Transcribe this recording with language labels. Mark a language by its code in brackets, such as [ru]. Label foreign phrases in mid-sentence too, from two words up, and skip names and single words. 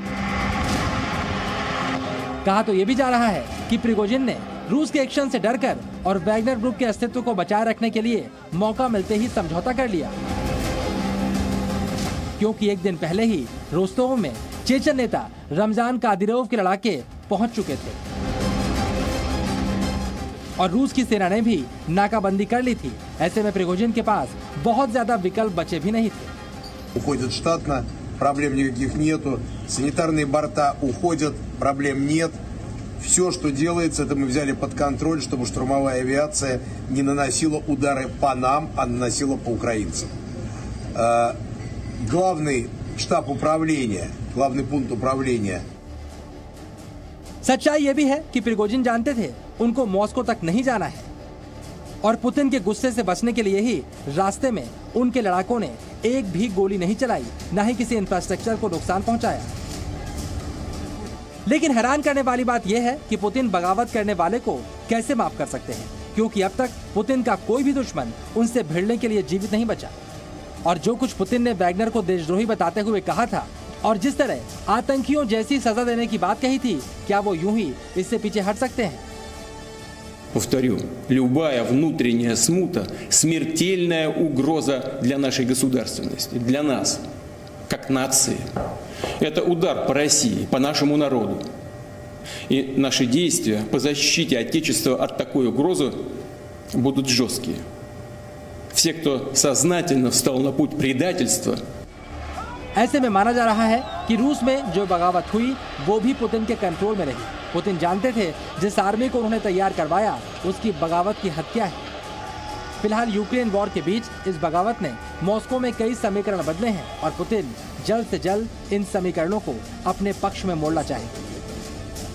[hi] कहा तो ये भी जा रहा है कि प्रिगोजिन ने रूस के एक्शन से डरकर और वैगनर ग्रुप के अस्तित्व को बचाए रखने के लिए मौका मिलते ही समझौता कर लिया, क्योंकि एक दिन पहले ही रोस्तोव में चेचन नेता रमजान कादिरोव के लड़ाके पहुंच चुके थे और रूस की सेना ने भी नाकाबंदी कर ली थी। ऐसे में प्रिगोजिन के पास बहुत ज्यादा विकल्प बचे भी नहीं थे। [ru] Уходят штатно, проблем никаких нету, санитарные борта уходят, проблем нет. Все, что делается, это мы взяли под контроль, чтобы штурмовая авиация не наносила удары по нам, а наносила по украинцам. Главный штаб управления, главный пункт управления. [hi] सच्चाई ये भी है कि प्रिगोजिन जानते थे उनको मॉस्को तक नहीं जाना है और पुतिन के गुस्से से बचने के लिए ही रास्ते में उनके लड़ाकों ने एक भी गोली नहीं चलाई, न ही किसी इंफ्रास्ट्रक्चर को नुकसान पहुंचाया। लेकिन हैरान करने वाली बात यह है कि पुतिन बगावत करने वाले को कैसे माफ कर सकते हैं, क्योंकि अब तक पुतिन का कोई भी दुश्मन उनसे भिड़ने के लिए जीवित नहीं बचा। और जो कुछ पुतिन ने वैगनर को देशद्रोही बताते हुए कहा था और जिस तरह आतंकियों जैसी सजा देने की बात कही थी, क्या वो यूं ही इससे पीछे हट सकते हैं? [ru] Повторю, любая внутренняя смута – смертельная угроза для нашей государственности, для нас, как нации. Это удар по России, по нашему народу. И наши действия по защите Отечества от такой угрозы будут жесткие. Все, кто сознательно встал на путь предательства, [hi] ऐसे में माना जा रहा है कि रूस में जो बगावत हुई वो भी पुतिन के कंट्रोल में रही। पुतिन जानते थे जिस आर्मी को उन्होंने तैयार करवाया उसकी बगावत की हद क्या है। फिलहाल यूक्रेन वॉर के बीच इस बगावत ने मॉस्को में कई समीकरण बदले हैं और पुतिन जल्द से जल्द इन समीकरणों को अपने पक्ष में मोड़ना चाहेंगे।